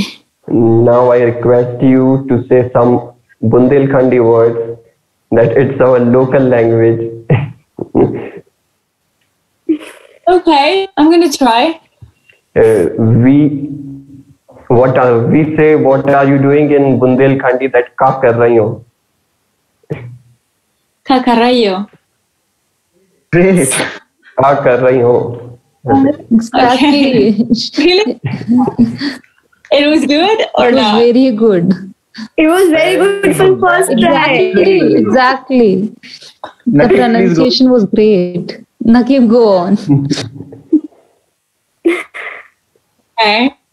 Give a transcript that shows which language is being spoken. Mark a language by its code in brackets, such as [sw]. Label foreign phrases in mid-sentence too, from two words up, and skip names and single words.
[en] Now I request you to say some Bundelkhandi words, that it's our local language. Okay, I'm gonna try. We say, what are you doing in Bundelkhandi? [bns] That का कर रही हो? Kakarayo. [en] Great. [bns] का कर रही हो? [en] Exactly. Really? It was good or It was not? very good. It was very good for first try. Exactly. The Nakib, please go. pronunciation was great. Nakib, go on. Okay.